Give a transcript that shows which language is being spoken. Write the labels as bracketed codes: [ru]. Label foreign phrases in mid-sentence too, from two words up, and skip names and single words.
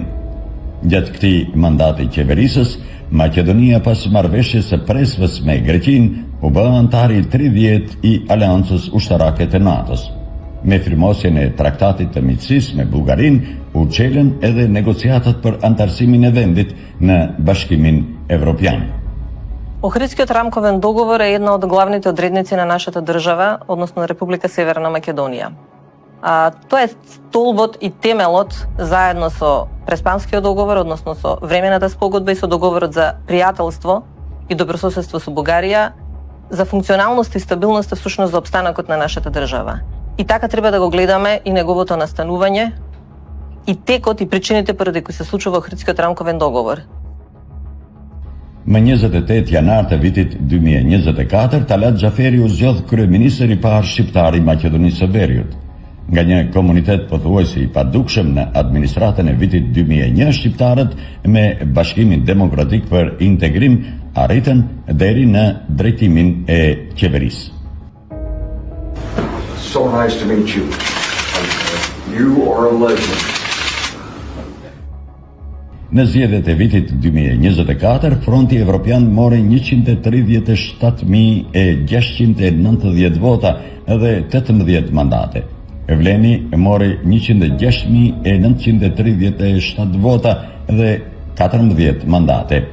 [sq] Gjatë këtij mandati qeverisës, Maqedonia pas marrëveshjes së presvës me Greqinë u bë antar i 30 i Aleancës Ushtarake të NATO-s. Me firmosjen e traktatit të miqësisë me Bullgarinë, u çelën edhe negociatat për antarësimin e vendit në Bashkimin Evropian. [mk] Охридскиот рамковен договор е една од главните одредници на нашата држава, односно на Република Северна Македонија. Тоа е столбот и темелот заедно со Преспанскиот договор, односно со времената спогодба и со договорот за пријателство и добрососедство со Бугарија, за функционалност и стабилност, всушност за опстанокот на нашата држава. И така треба да го гледаме и неговото настанување, и текот и причините поради кои се случува Охридскиот рамковен договор. [sq] Më 28 janar të vitit 2024, Talat Xhaferi u zgjodh kryeministër i parë shqiptar i Maqedonisë së Veriut. Nga një komunitet pothuajse i padukshëm në administratën e vitit 2001, shqiptarët me Bashkimin Demokratik për Integrim arritën deri në drejtimin e qeverisë. [en] So nice to meet you. You are a legend. [sq] Në zgjedhjet e vitit 2024, Fronti Evropian mori 130.690 vota dhe 18 mandate. Evleni mori 106.937 vota dhe 14 mandate.